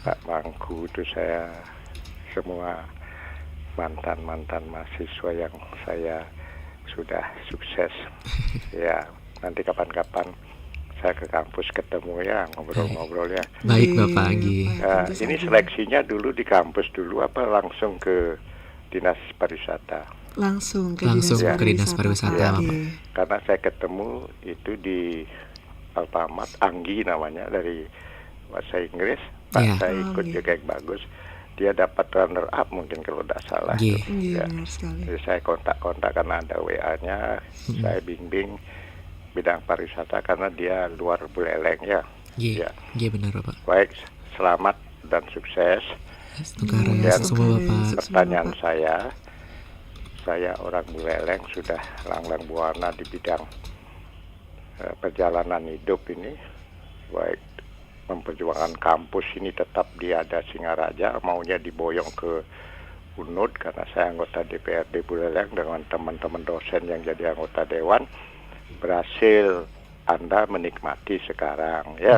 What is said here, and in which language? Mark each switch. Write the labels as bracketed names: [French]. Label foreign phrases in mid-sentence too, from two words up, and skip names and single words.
[Indonesian] Pak Mangku, itu saya semua mantan mahasiswa yang saya sudah sukses. Ya, nanti kapan-kapan saya ke kampus ketemu ya, ngobrol-ngobrol ya. baik Bapak Anggi. Nah, ini seleksinya dulu di kampus dulu apa langsung ke Dinas Pariwisata? Langsung ke Langsung Dinas ke Dinas Pariwisata, Pak. Bapak. Nggih. Karena saya ketemu itu di Alfamart, Anggi namanya, dari bahasa Inggris. Pak Iya. saya Oh, ikut iya. Jegek Bagus. Dia dapat runner up mungkin kalau tidak salah. Nggih. Nggih, Ya. benar sekali. Jadi saya kontak karena ada WA-nya. Saya bimbing bidang pariwisata karena dia luar Buleleng ya. Nggih. Ya. Nggih, benar Bapak. Baik, selamat dan sukses. Semoga Kemudian semua Bapak. pertanyaan saya orang Buleleng sudah langlang buana di bidang perjalanan hidup ini, baik memperjuangkan kampus ini tetap dia ada Singaraja, maunya diboyong ke UNUD karena saya anggota DPRD Buleleng dengan teman-teman dosen yang jadi anggota dewan, berhasil Anda menikmati sekarang ya.